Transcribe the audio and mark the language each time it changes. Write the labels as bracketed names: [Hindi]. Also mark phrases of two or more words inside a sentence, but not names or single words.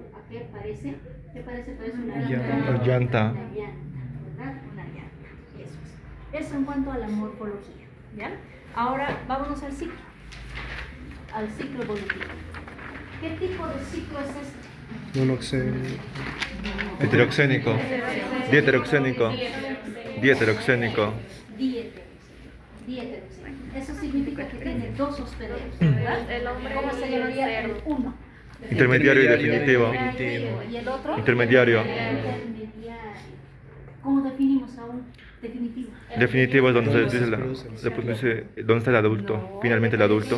[Spanish] ¿A qué parece? ¿Qué parece? Parece una Una llanta. Una llanta, ¿verdad? Una llanta. Eso es. Eso en cuanto a la morfología, ¿ya? Ahora, vámonos al ciclo. Al ciclo evolutivo. ¿Qué tipo de ciclo es este? Monoxénico. Heteroxénico. Dieteroxénico. Dieteroxénico. Dieteroxénico. Eso significa que tiene 2 hospederos, ¿verdad? El hombre ¿Cómo se y el llamaría? El cerdo. 1. Intermediario y definitivo. ¿Y el otro? Intermediario. ¿Cómo definimos a un definitivo? Definitivo es donde se dice dónde está el adulto, finalmente el adulto.